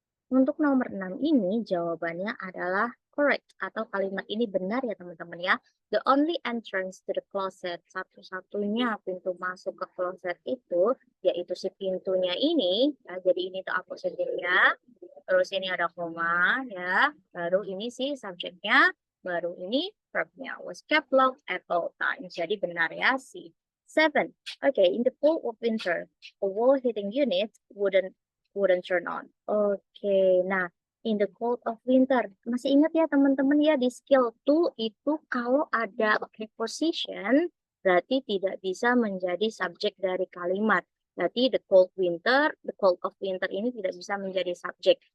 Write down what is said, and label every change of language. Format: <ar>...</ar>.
<id>Untuk nomor 6 ini jawabannya adalah correct atau kalimat ini benar ya teman-teman ya. The only entrance to the closet, satu-satunya pintu masuk ke closet itu yaitu si pintunya ini. Ya, jadi ini tuh akusatifnya. Terus ini ada koma ya. Baru ini si subjeknya, baru ini verbnya.</id> <en>Was kept locked at all times. Jadi benar ya si 7. Okay, in the cold of winter, a wall heating unit wouldn't turn on. Oke, nah in the cold of winter.</en> <id>Masih ingat ya teman-teman ya di skill 2 itu kalau ada preposition berarti tidak bisa menjadi subjek dari kalimat. Berarti the cold of winter ini tidak bisa menjadi subjek.</id>